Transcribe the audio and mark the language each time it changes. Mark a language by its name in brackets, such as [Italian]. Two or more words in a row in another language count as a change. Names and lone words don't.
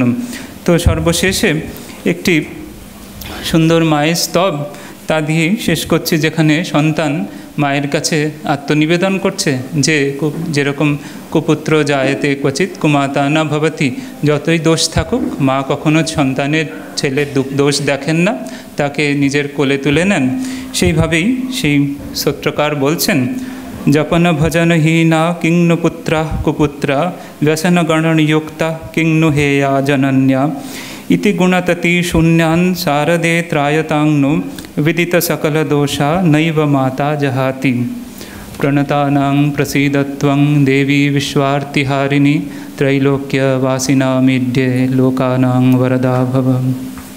[Bangla] তো সর্বশেষে একটি সুন্দর মায়ের স্তব তা দিয়ে শেষ করছি, যেখানে সন্তান মায়ের কাছে আত্মনিবেদন করছে যে যেরকম [Sanskrit] কুপুত্র জায়েতে ক্বচিৎ কুমাতা না ভবতি, [Bangla] যতই দোষ থাকুক মা কখনো সন্তানের ছেলের দোষ দেখেন না, তাকে নিজের কোলে তুলে নেন। সেইভাবেই সেই স্তোত্রকার বলছেন, [Sanskrit] জপন ভজনহীনা কিংনু পুত্রা কুপুত্রা ব্যসন গণনযুক্তা কিংনু হেয়া জনন্যা ইতি গুণততি শূন্যান শারদে ত্রায়তাংনু विदित सकल दोषा नैव माता जहाति। प्रणतानां प्रसीदत्वं देवी विश्वार्तिहारिणी त्रैलोक्यवासिनामीड्ये लोकानां वरदा भव।